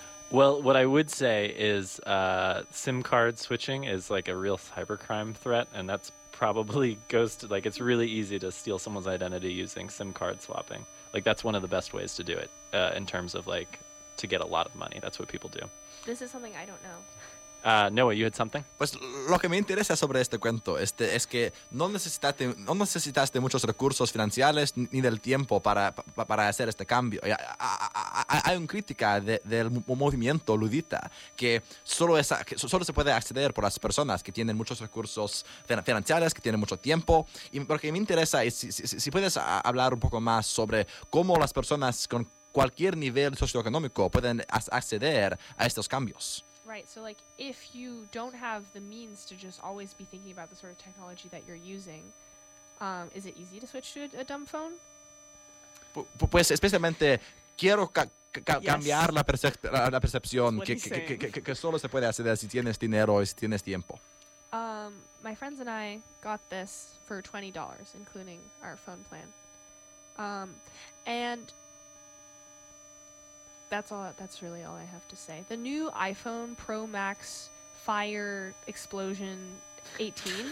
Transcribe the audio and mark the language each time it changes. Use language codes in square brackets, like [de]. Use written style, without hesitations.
[en] Well, what I would say is SIM card switching is like a real cybercrime threat, and that's probably goes to, like, it's really easy to steal someone's identity using SIM card swapping. Like, that's one of the best ways to do it in terms of, like, to get a lot of money. That's what people do. This is something I don't know. Noah, you had something? [es] Pues lo que me interesa sobre este cuento es que no necesitaste muchos recursos financieros ni del tiempo para hacer este cambio. Hay una crítica del movimiento ludita que solo se puede acceder por las personas que tienen muchos recursos financieros, que tienen mucho tiempo. Y lo que me interesa es si puedes hablar un poco más sobre cómo las personas con cualquier nivel socioeconómico pueden acceder a estos cambios. [en] Right, so like if you don't have the means to just always be thinking about the sort of technology that you're using, is it easy to switch to a dumb phone? [es] Pues especialmente quiero cambiar la percepción que solo se puede hacer si tienes dinero y si tienes tiempo. [en] My friends and I got this for $20, including our phone plan. And that's really all I have to say. The new iPhone Pro Max Fire Explosion 18.